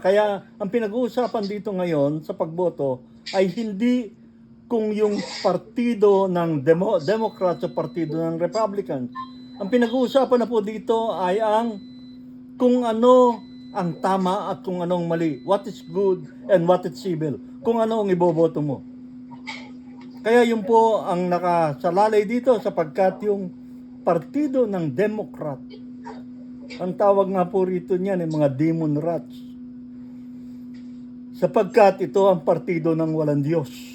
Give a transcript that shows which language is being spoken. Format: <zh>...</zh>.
<tl>Kaya ang pinag-uusapan dito ngayon sa pagboto ay hindi kung yung partido ng Democrats o partido ng Republicans. Ang pinag-uusapan na po dito ay ang kung ano ang tama at kung anong mali.</tl> <en>What is good and what is evil.</en> <tl>Kung ano ang iboboto mo. Kaya yun po ang nakasalalay dito sapagkat yung partido ng Democrat, ang tawag nga po rito niyan ay mga demon rats. Sapagkat ito ang partido ng walang Diyos.</tl>